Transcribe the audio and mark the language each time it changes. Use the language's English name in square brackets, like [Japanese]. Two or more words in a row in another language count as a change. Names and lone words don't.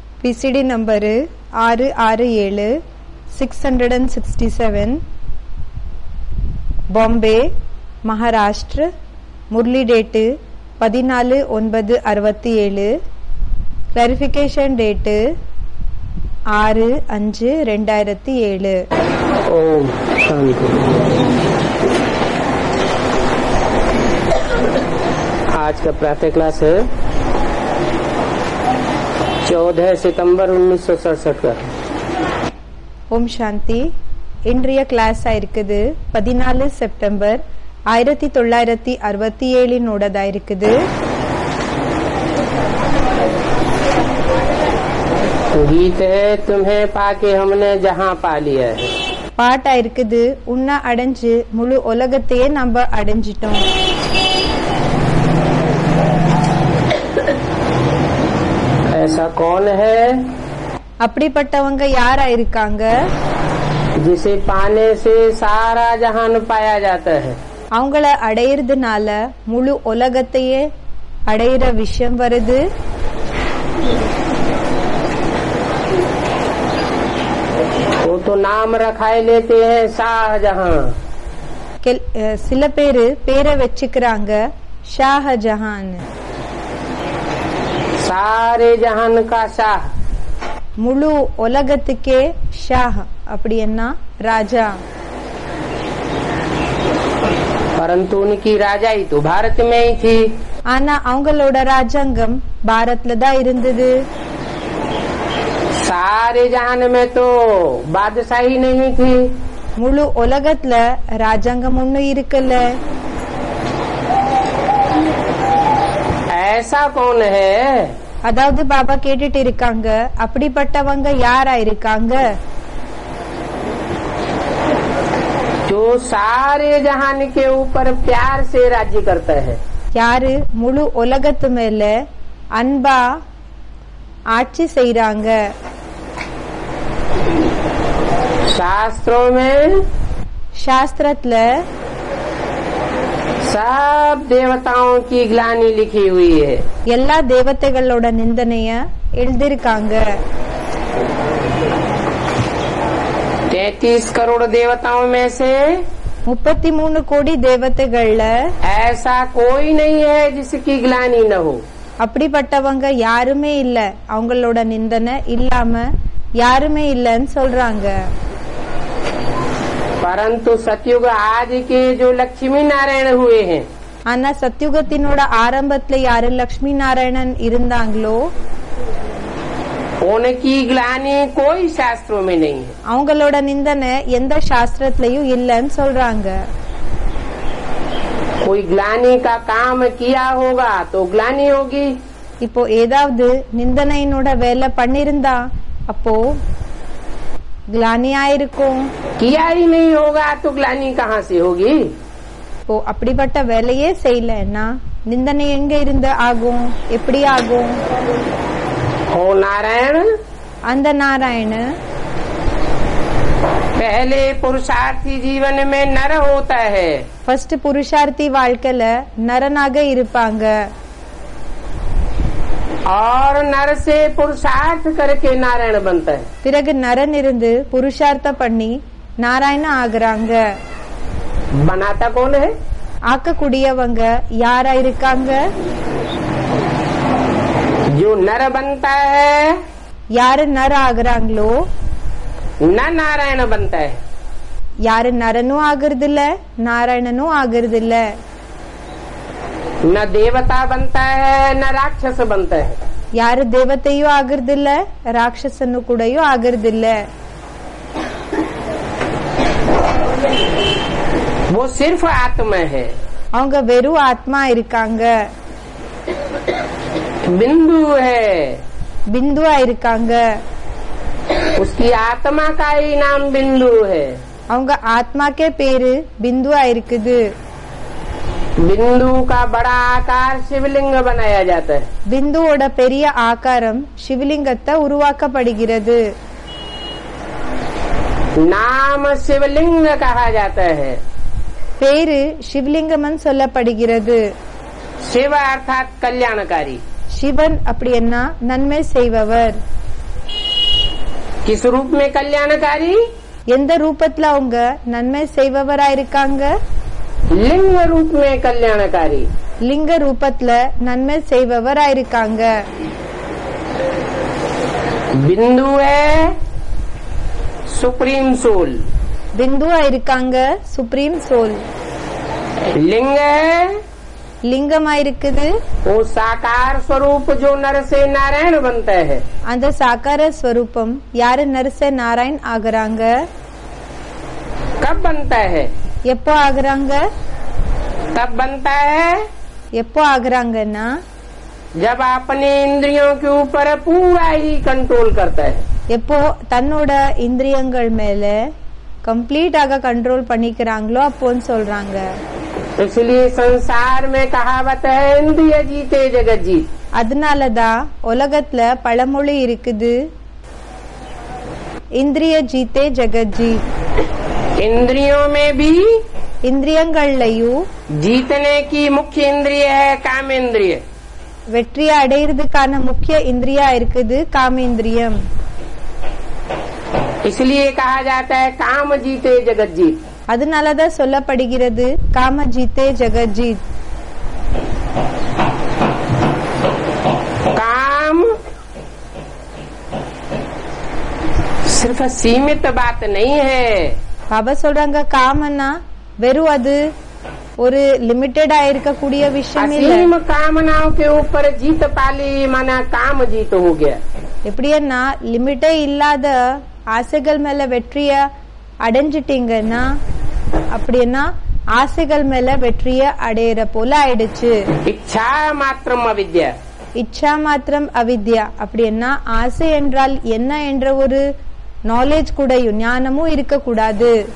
[English] PCD number [Tamil] 667 667 பாம்பே மகாராஷ்டிர. முரளி டேட்டு 14/9/67. [English] clarification date [Tamil] 6/5/2007. [Hindi] ओम शांति। आज का प्रातः क्लास है 14 सितंबर 1967 का। [Tamil] ஓம் சாந்தி. இன்றைய கிளாஸா இருக்குது 14 செப்டம்பர் 1967 இருக்குது. [Hindi] गीत है तुम्हें पाके हमने जहां पा लिया है. [Tamil] பாட்டா இருக்குது உன்னை அடைஞ்சு முழு உலகத்தையே நம்ம அடைஞ்சிட்டோம். [Hindi] ऐसा कौन है? [Tamil] அப்படிப்பட்டவங்க யாரா இருக்காங்க? [Hindi] जिसे पाने से सारा जहान पाया जाता है. [Tamil] அவங்கள அடையிறதுனால முழு உலகத்தையே அடையிற விஷயம் வருது. [Hindi] वो तो नाम रखाए लेते हैं शाहजहां. [Tamil] சில பேரை வச்சுக்கிறாங்க ஷாஹஜஹான். [Hindi] सारे जहान का शाह. [Tamil] முழு உலகத்துக்கே ஷாஹ் அப்படின்னா ராஜா. [Hindi] परंतु उनकी राजाई तो भारत में ही थी. [Tamil] ஆனா அவங்களோட ராஜாங்கம் பாரத்ல தான் இருந்தது. [Hindi] सारे जहान में तो बादशाही नहीं थी. [Tamil] முழு உலகத்துல ராஜாங்கம் ஒன்னும் இருக்கல. [Hindi] ऐसा कौन है? [Tamil] அதாவது பாபா கேட்டுட்டு இருக்காங்க அப்படிப்பட்டவங்க யாரா இருக்காங்க? [Hindi] जो सारे जहान के ऊपर प्यार से राज्य करता है. [Tamil] யாரு முழு உலகத்து மேல அன்பா ஆட்சி செய்றாங்க. [Hindi] शास्त्रों में [Tamil] சாஸ்திரத்துல [Hindi] सब देवताओं की ग्लानि लिखी हुई है. [Tamil] எல்லா தேவதைகளோட நிந்தனைய எழுதிருக்காங்க. [Hindi] 33 करोड़ देवताओं में से [Tamil] 33 கோடி தேவதைகள்ல [Hindi] ऐसा कोई नहीं है जिसकी ग्लानि न हो. [Tamil] அப்படிப்பட்டவங்க யாருமே இல்ல, அவங்களோட நிந்தனை இல்லாம யாருமே இல்லன்னு சொல்றாங்க. [Hindi] परंतु सतयुग आज के जो लक्ष्मी नारायण हुए हैं, [Tamil] ஆனா சத்யுகத்தினோட ஆரம்பத்துல யாரு லட்சுமி நாராயணன் இருந்தாங்களோ [Hindi] उनकी ग्लानि कोई शास्त्रों में नहीं है. [Tamil] அவங்களோட நிந்தனை எந்த சாஸ்திரத்திலயும் இல்லன்னு சொல்றாங்க. [Hindi] कोई ग्लानि का काम किया होगा तो ग्लानि होगी. [Tamil] இப்போ ஏதாவது நிந்தனையினோட வேலை பண்ணிருந்தா அப்போ கிளானியா இருக்கும். [Hindi] किया ही नहीं होगा तो ग्लानि कहाँ से होगी? [Tamil] இப்போ அப்படிப்பட்ட வேலையே செய்யலன்னா நிந்தனை எங்க இருந்து ஆகும், எப்படி ஆகும்? [Hindi] हो नारायण. [Tamil] அந்த நாராயண [Hindi] पहले पुरुषार्थी जीवन में नर होता है. [Tamil] ஃபர்ஸ்ட் புருஷார்த்தி வாழ்க்கையில நரனாக இருப்பாங்க. [Hindi] और नर से पुरुषार्थ करके नारायण बनता है. [Tamil] பிறகு நரன் இருந்து புருஷார்த்த பண்ணி நாராயண ஆகுறாங்க. [Hindi] बनाता कौन है? [Tamil] ஆக்கக்கூடியவங்க யாரா இருக்காங்க? [Hindi] जो नर बनता है [Tamil] யாரு நர ஆகுறாங்களோ [Hindi] न नारायण बनता है. [Tamil] யாரு நரனும் ஆகுறது இல்ல, நாராயணனும் ஆகுறது இல்ல. [Hindi] न देवता बनता है न राक्षस बनता है. [Tamil] யாரு தேவத்தையும் ஆகுறது இல்ல, ராட்சசனு கூடயும் ஆகுறது இல்ல. [Hindi] वो सिर्फ आत्मा है. [Tamil] அவங்க வெறும் ஆத்மா இருக்காங்க, [Hindi] बिंदु है. [Tamil] பிந்துவா இருக்காங்க. [Hindi] उसकी आत्मा का ही नाम बिंदु है. [Tamil] அவங்க ஆத்மாக்கே பேரு பிந்துவா இருக்குது. [Hindi] बिंदु का बड़ा आकार शिवलिंग बनाया जाता है. [Tamil] பிந்துவோட பெரிய ஆகாரம் சிவலிங்கத்தை உருவாக்கப்படுகிறது. [Hindi] नाम शिवलिंग कहा जाता है. [Tamil] பேரு சிவலிங்கம்னு சொல்லப்படுகிறது. [Hindi] शिव अर्थात कल्याणकारी. [Tamil] சிவன் அப்படின்னா நன்மை செய்பவர். [Hindi] किस रूप में कल्याणकारी? [Tamil] எந்த ரூபத்துல அவங்க நன்மை செய்பவரா இருக்காங்க? [Hindi] लिंग रूप में कल्याणकारी। [Tamil] லிங்க ரூபத்துல நன்மை செய்பவரா இருக்காங்க। [Hindi] बिंदु है [English] supreme soul. [Tamil] பிந்துவா இருக்காங்க [English] supreme soul. [Hindi] लिंग है [Tamil] லிங்கமா இருக்குது [Hindi] वो साकार स्वरूप जो नर से नारायण बनता है। [Tamil] அந்த சாகார ஸ்வரூபம் யாரு நரச நாராயண் ஆகுறாங்க? [Hindi] कब बनता है? [Tamil] எப்போ ஆகுறாங்க? [Hindi] तब बनता है [Tamil] எப்போ ஆகுறாங்கன்னா [Hindi] जब अपने इंद्रियों के ऊपर पूरा ही कंट्रोल करता है। [Tamil] எப்போ தன்னோட இந்திரியங்கள் மேல கம்ப்ளீட்டாக கண்ட்ரோல் பண்ணிக்கிறாங்களோ அப்போன்னு சொல்றாங்க। [Hindi] इसलिए संसार में कहावत है इंद्रिय जीते जगत जीत। [Tamil] அதனாலதான் உலகத்துல பழமொழி இருக்குது, [Hindi] इंद्रिय जीते जगत जीत। इंद्रियों में भी [Tamil] இந்திரியங்கள்லயும் [Hindi] जीतने की मुख्य इंद्रिय है कामेंद्रिय। [Tamil] வெற்றியை அடையிறதுக்கான முக்கிய இந்திரியா இருக்குது காமேந்திரியம்। [Hindi] इसलिए कहा जाता है काम जीते जगत जीत। [Tamil] அதனாலதான் சொல்லப்படுகிறது [Hindi] काम जीते जगत जीत। काम सिर्फ सीमित बात नहीं है। [Tamil] பாபா சொல்றாங்க காமன்னா வெறும் அது ஒரு லிமிட்டடா இருக்கக்கூடிய விஷயம் இல்ல। [Hindi] असीम कामनाओं के ऊपर जीत पाली माना काम जीत हो गया। [Tamil] எப்படின்னா லிமிட்டே இல்லாத ஆசைகள் மேல வெற்றிய அடைஞ்சிட்டீங்கன்னா அப்படின்னா ஆசைகள் மேல வெற்றிய அடையிற போல ஆயிடுச்சு। [Sanskrit] इच्छा मात्रम अविद्या। इच्छा मात्रम् अविद्या। [Tamil] அப்படின்னா ஆசை என்றால் என்ன என்ற ஒரு நாலேஜ் கூடயும் ஞானமும் இருக்க கூடாது।